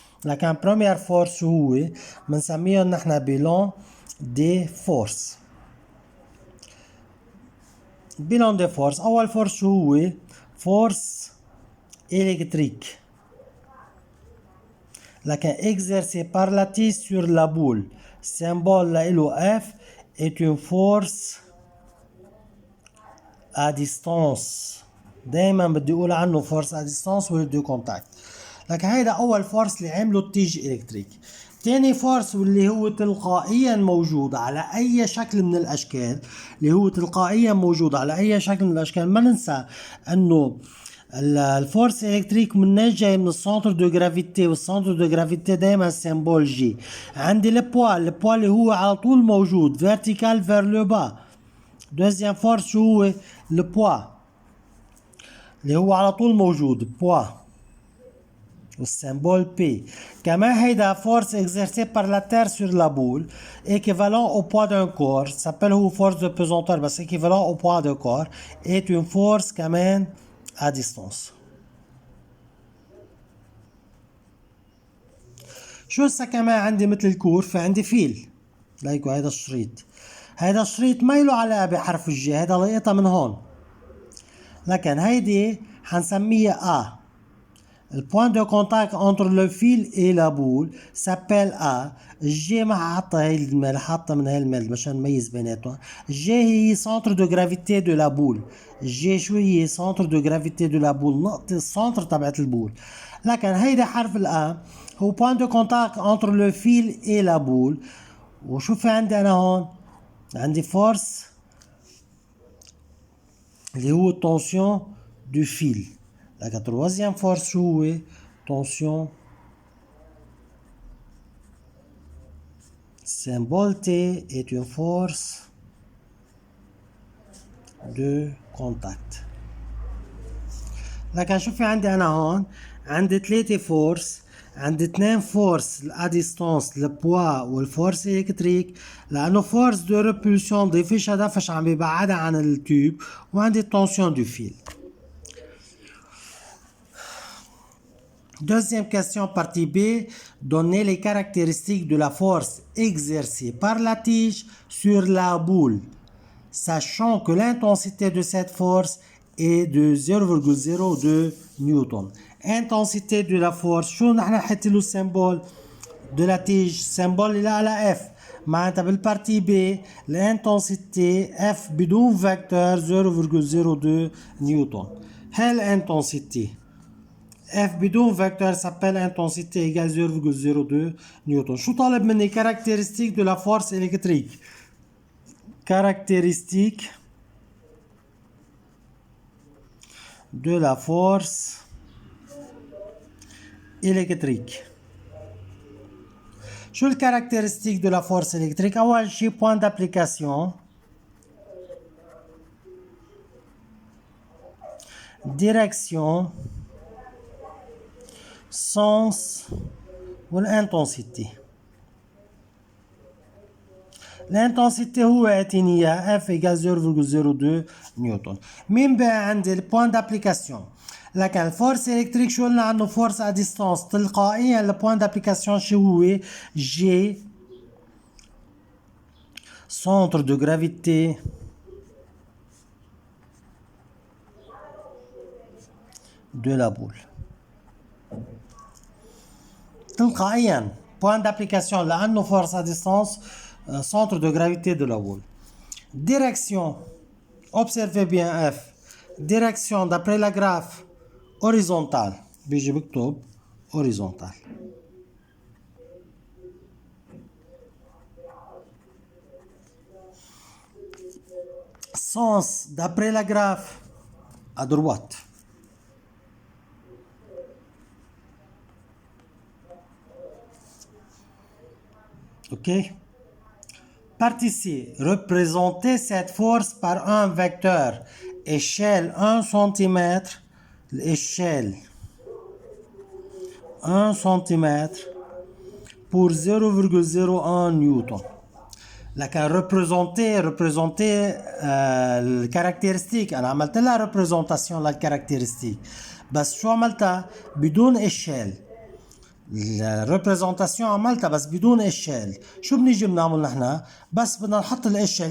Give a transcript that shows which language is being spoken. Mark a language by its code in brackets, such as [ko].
[ar] لكن بروميير فورس هو بنسميهم نحن بيلون دي فورس. [fr] بيلون دي فورس. [ar] اول فورس شو هو؟ فورس الكتريك، لكن [fr] exercé par la tige sur la boule. Symbole là, F est une force à distance. [ar] دايما بدي اقول عنه فورس [fr] à distance [ar] ولا دو كونتاكت. لكن هيدا اول فورس اللي عمله التيج الكتريك. تاني فورس واللي هو تلقائيا موجود على اي شكل من الاشكال، اللي هو تلقائيا موجود على اي شكل من الاشكال. ما ننسى انه الفورس الكتريك منين جاي؟ من السنتر دو جرافيتي، والسنتر دو جرافيتي دايما سيمبول جي. عندي البوا اللي هو على طول موجود فيرتيكال فير لو با. دوزيام فورس شو هو؟ البوا اللي هو على طول موجود بوا والسيمبول بي. كمان هيدا [fr] فورس exercée par la terre sur la boule équivalent au poids d'un corps. s'appelle هو force de pesanteur بس équivalent au poids d'un corps est une force كمان à distance. [ar] شو هسا كمان عندي مثل الكور؟ في عندي فيل. لايكو هيدا الشريط. هيدا الشريط ما له علاقة بحرف الجي، هيدا لقيتها من هون. لكن هيدي حنسميها A. [fr] Le point de contact entre le fil et la boule s'appelle A. [ar] الجي ما حاطة هي الميل، حاطة من هي الميل مشان نميز بيناتهم. الجي هي [fr] centre de gravité de la boule. [ar] الجي شو هي؟ [fr] centre de gravité de la boule، [ar] نقطة السنتر تبعت البول. لكن هيدا حرف الآ هو [fr] point de contact entre le fil et la boule. [ar] وشو في عندي أنا هون؟ عندي force اللي هو [fr] tension du fil. La troisième force [ar] شو هو؟ [fr] tension. Symbole T est une force de contact. [ar] لكن شو في عندي أنا هون؟ عندي 3 فورس. عندي 2 فورس [fr] à distance [ar] البوا والفورس الكتريك، لأنه فورس دو ريبولسيون ضيفشها دفش عم بيبعدها عن التوب، وعندي التنسيون دو فيل. [fr] Deuxième question, partie B. Donnez les caractéristiques de la force exercée par la tige sur la boule, sachant que l'intensité de cette force est de 0,02 Newton. Intensité de la force, [ar] شو نحن حتى له [fr] symbole de la tige؟ symbole اللي على F. [ar] معناتها بالبارتي بي الانتنسيتي اف بدون فيكتور 0.02 نيوتن. هاي الانتنسيتي اف بدون فيكتور s'appelle intensité égale 0.02 نيوتن. شو طالب مني؟ [fr] caractéristique de la force électrique. Caractéristique de la force électrique. شو الكاركترستيك de la force électrique؟ [ar] أول شيء [fr] point d'application, direction, sens والintensité. [ar] الانتنسيتي هو اعطيني اياه F égale 0.02 نيوتن. مين بقى عندي البوان دابليكاسيون؟ لكن الفورس الكتريك شو قلنا عنه؟ فورس ا ديستانس. تلقائيا البوان دابليكاسيون شو هو؟ جي سنتر دو جرافيتي دو لا بول. تلقائيا بوان دابليكاسيون لانه فورس ا ديستانس [fr] centre de gravité de la boule. Direction, observez bien F. Direction d'après la graphe horizontale. [ar] بيجي بكتب horizontal. [fr] Sens d'après la graphe à droite. Ok? Partie C, représenter cette force par un vecteur échelle 1 cm, l'échelle 1 cm pour 0.01 نيوتن. [ar] لكن représenter الكاركترستيك. أنا عملت لها representation للكاركترستيك بس شو عملتها؟ بدون إشال. الريبريزنتاسيون عملتها بس بدون اشال. شو بنيجي بنعمل نحن؟ بس بدنا نحط الاشال.